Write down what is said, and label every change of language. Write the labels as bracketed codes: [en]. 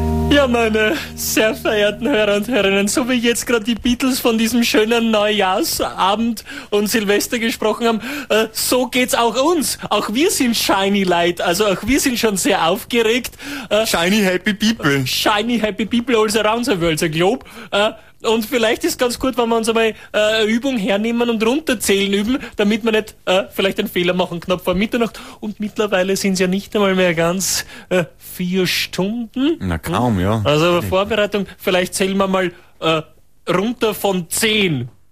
[de] Ja, meine sehr verehrten Hörer und Hörerinnen, so wie jetzt gerade die Beatles von diesem schönen Neujahrsabend und Silvester gesprochen haben, so geht's auch uns. Auch wir sind [en] shiny light, [de] also auch wir sind schon sehr aufgeregt. [en] Shiny happy people. Shiny happy people all around the world, the globe. [de] Und vielleicht ist ganz gut, wenn wir uns einmal eine Übung hernehmen und runterzählen üben, damit wir nicht vielleicht einen Fehler machen, knapp vor Mitternacht. Und mittlerweile sind es ja nicht einmal mehr ganz 4 Stunden. Na kaum, ja. Also Vorbereitung, vielleicht zählen wir mal runter von 10.